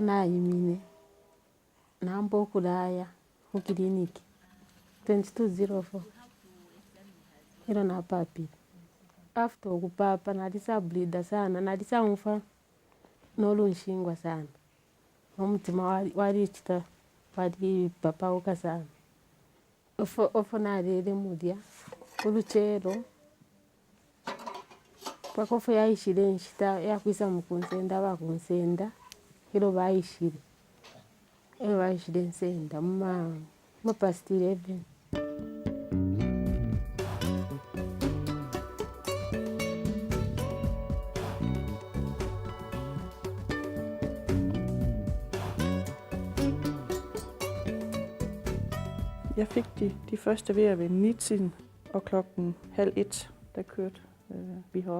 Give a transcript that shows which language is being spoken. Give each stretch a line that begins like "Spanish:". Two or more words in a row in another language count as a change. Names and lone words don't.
Bemba: nayimine nambo kulaya ku kliniki 2204 ilo na papi after kupapa nalisa blida sana nalisa umfa nolunshingwa sana umutima wali chita wali papa uka sana ofo nalele mudia uluchero pakofu yaishile nshita yakwisa mkunsenda bakunsenda ilo baishile nsenda past 11.
Danish: Jeg fik de første vejer ved 9-tiden, og klokken 12:30, der kørte vi herop.